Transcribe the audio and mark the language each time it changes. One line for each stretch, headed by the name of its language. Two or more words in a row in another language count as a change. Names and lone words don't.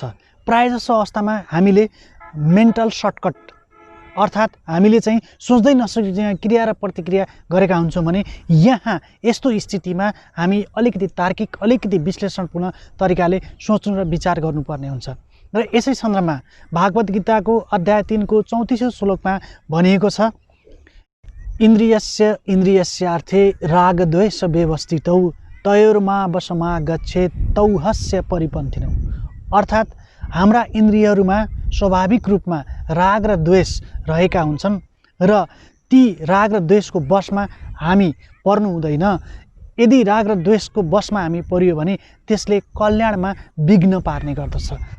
Nepali: प्रायःजसो अवस्थामा हामीले
English: mental shortcut
Nepali: अर्थात् हामीले चाहिँ सोच्दै नसोची क्रिया र प्रतिक्रिया गरेका हुन्छौँ भने यहाँ यस्तो स्थितिमा हामी अलिकति तार्किक, अलिकति विश्लेषणपूर्ण तरिकाले सोच्नु र विचार गर्नुपर्ने हुन्छ। र यसै सन्दर्भमा भागवत गीताको अध्याय 3 को 34औं श्लोकमा भनिएको छ,
Sanskrit: इन्द्रियस्यार्थे रागद्वेष व्यवस्थितौ तयोर्मा वशमा गच्छेत् तौ हस्य परिपन्थिनौ।
Nepali: अर्थात् हाम्रा इन्द्रियहरूमा स्वाभाविक रूपमा राग र द्वेष रहेका हुन्छन् र ती राग र द्वेषको वशमा हामी पर्नु हुँदैन। यदि राग र द्वेषको वशमा हामी परियो भने त्यसले कल्याणमा विघ्न पार्ने गर्दछ।